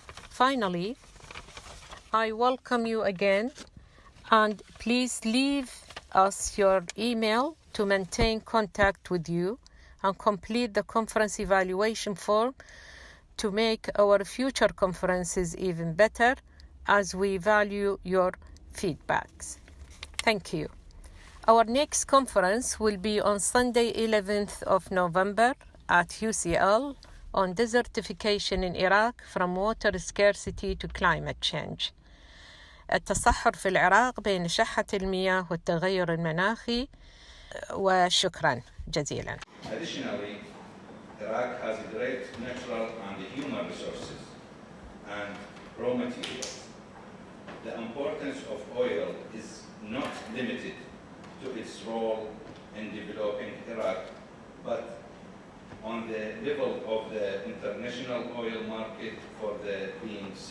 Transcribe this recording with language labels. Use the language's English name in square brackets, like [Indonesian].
[English] Finally, I welcome you again, and please leave us your email to maintain contact with you and complete the conference evaluation form to make our future conferences even better, as we value your feedbacks. Thank you. Our next conference will be on Sunday, 11th of November at UCL on desertification in Iraq from water scarcity to climate change. [Arabic] التصحر في العراق بين شحة المياه والتغير المناخي. وشكرا جزيلا. [English] Additionally, Iraq has great natural and human resources and raw materials. The importance of oil is not limited to its role in developing Iraq, but on the level of the international oil market for the being